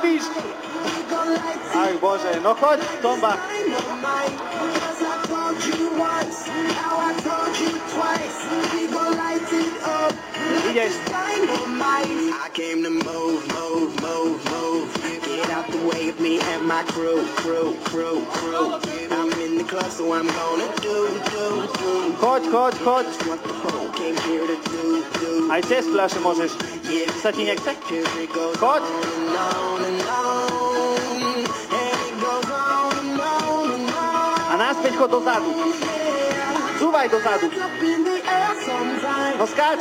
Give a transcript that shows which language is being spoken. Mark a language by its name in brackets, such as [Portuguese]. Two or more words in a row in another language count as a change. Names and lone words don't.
[Slovak] Čo robíš? Ach Bože, no choď, Tomba. Ideš. [English] I came to move. Get out the way of me and my crew. I'm in the club, so I'm gonna do. [Slovak] Choď. [English] What the whole came here to do. [Slovak] Aj cez fľašu môžeš. Sa ti nechce? Choď. A naspäť chod dozadu. Cúvaj dozadu. No skáč.